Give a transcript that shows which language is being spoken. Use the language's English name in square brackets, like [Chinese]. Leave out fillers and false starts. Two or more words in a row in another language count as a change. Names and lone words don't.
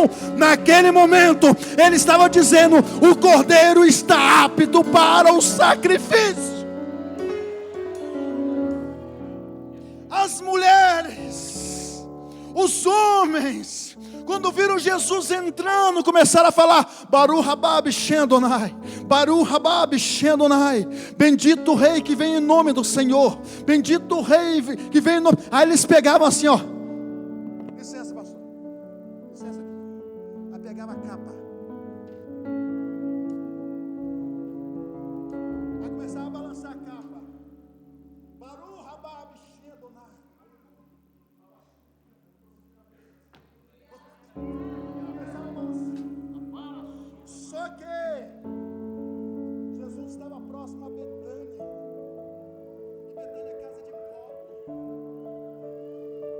[Portuguese] Naquele momento, ele estava dizendo: o cordeiro está apto para o sacrifício. As mulheres, os homens, quando viram Jesus entrando, começaram a falar: [Hebrew] ברוך הבא בשם אדוני, ברוך הבא בשם אדוני, [Portuguese] bendito o rei que vem em nome do Senhor, bendito o rei que vem em nome. Aí eles pegavam assim, licença, pastor, licença aqui. Aí pegava a capa, aí começava a balançar a capa. [Hebrew] ברוך הבא בשם אדוני. [Portuguese] Só que Jesus estava próximo a Betânia, e Betânia é casa de pobre.